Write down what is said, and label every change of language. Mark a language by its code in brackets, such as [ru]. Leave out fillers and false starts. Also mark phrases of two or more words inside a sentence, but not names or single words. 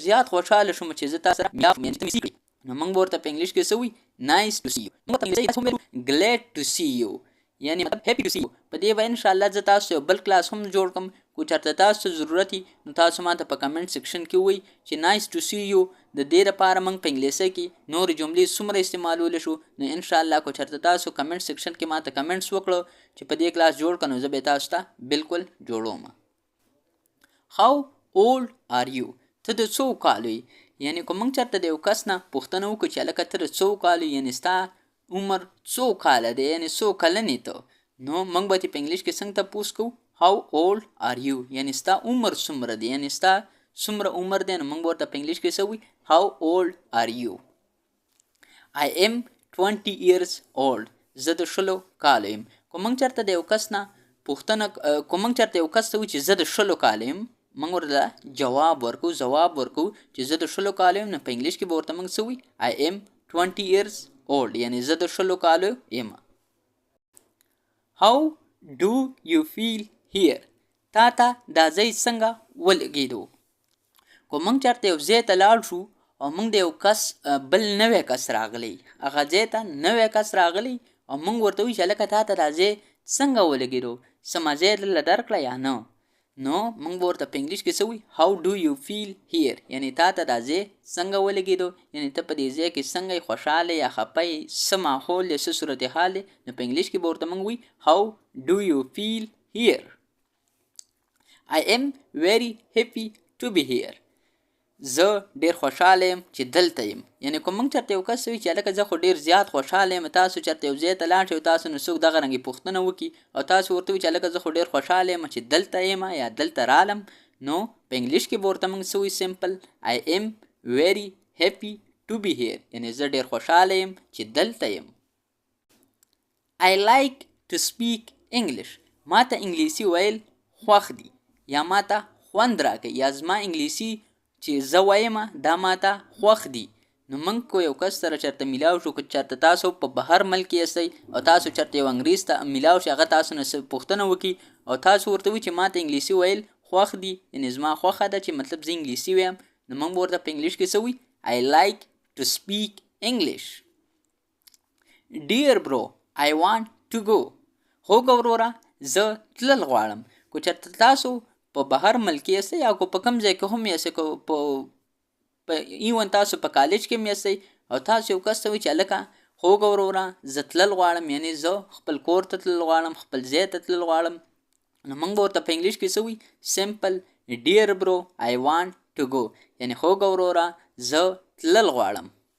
[ps] زیات خوشحاله شوم چې زه تا سره میلاو شوم یعنې ته مې سی کړې نو موږ به ورته په انګلیش کې څه وایي [en] nice to see you [ps] موږ په انګلیسي هم ویلو [en] glad to see you [ps] یعنی مطلب [en] happy to see you [ps] په دې به انشاءالله زه تاسو یو بل کلاس هم جوړ کړم کو چېرته تاسو ته ضرورت وي نو تاسو ما ته په [en] comment section [ps] کې ووایي چې [en] nice to see you [ps] د دې لپاره موږ په انګلیسي کې نورې جملې څومره استعمالولی شو نو انشاءالله کو چېرته تاسو [en] comment section [ps] کې ما ته کمنټس وکړو چې په دې کلاس جوړ کړه نو زه به تاسو ته بالکل جوړوم [en] How old are you [ps] ته د څو کالو یې یعنې که موږ چېرته د یو کس نه پوښتنه وکړو چې هلکه ته د څو کالو یعنې ستا عمر څو کاله دی یعنې څو کلن یې ته نو موږ به ترې په انګلیش کې څنګه تپوس کوو [en] How old are you [ps] یعنې ستا عمر څومره دی یعنې ستا څومره عمر دی نو موږ به ورته په انګلیش کې څه وایي [en] How old are you I am 20 years old [ps] زه د 20 کالو یم که موږ چېرته د یو کس نه پوښتنه که موږ چېرته یو کس ته وایي چې زه د 20 کالو یم موږ ورته ځواب ورکو چې زه د 20 کالو یم نو په انګلیش کې به ورته موږ څه وایي [en] I am 20 years old [ps] یعنې زه د 20 کالو یم [en] How do you feel here [ps] تا ته دا ځای څنګه ولګېدو که موږ چېرته یو ځای ته لاړ شو او موږ د یو کس بل نوی کس راغلی هغه ځای ته نوی کس راغلی او موږ ورته وایو چې هلکه تا ته دا ځای څنګه ولګېدو څه مزه یې دلته درکړه یا نه نو موږ به ورته په انګلیش کې څه وایي [en] How do you feel here [ps] یعنې تا ته دا ځای څنګه ولګېدو یعنې ته په دې ځای کې څنګه یې خوشحاله یا خفه یې څه ماحول دی څه صورتحال دی نو په انګلیش کې به ورته موږ وایي [en] How do you feel here I am very happy to be here [ps] زه ډېر خوشحاله یم چې دلته یم یعنې که موږ چېرته یو کس وي چې هلکه زه خو ډېر زیات خوشحاله یم تاسو چېرته یو ځای ته لاړ شئ تاسو نو څوک دغه رنګې پوښتنه وکړي او تاسو ورته وایي چې هلکه زه خو ډېر خوشحاله یم چې دلته یم یا دلته رالم نو په انګلیش کې به ورته موږ څه وایي سمپل [en] I am very happy to be here [ps] یعنې زه ډېر خوشحاله یم چې دلته یم [en] I like to speak English [ps] ما ته انګلیسي ویل خوښ دي یا ما ته خوند راکوي یا زما انګلیسي چې زه وایم دا ماته خوښ دي نو موږ کو یو کس سره چېرته میلاو شو که چېرته تاسو په بهر ملک یاستئ او تاسو چېرته یو انګریز ته میلاو شي هغه تاسو نه پوښتنه وکړي او تاسو ورته وایي چې ماته انګلیسي ویل خوښ دي یعنې زما خوښه ده چې مطلب زه انګلیسي ویم نو موږ به ورته په انګلیش کې څه وایي [en] I like to speak English Dear bro I want to go [ps] هوګه وروره زه تلل غواړم که چېرته تاسو په بهر ملک یاستئ یا که په کوم ځای کې هم یاستئ که په ایون تاسو په کالج کې هم یاستئ او تاسو یو کس ته وایي چې هلکه هوګه وروره زه تلل غواړم یعنې زه خپل کور ته تلل غواړم خپل ځای ته تلل غواړم نو موږ به ورته په انګلیش کې څه وایي [en] simple dear bro I want to go [ps] یعنې هوګه وروره زه تلل غواړم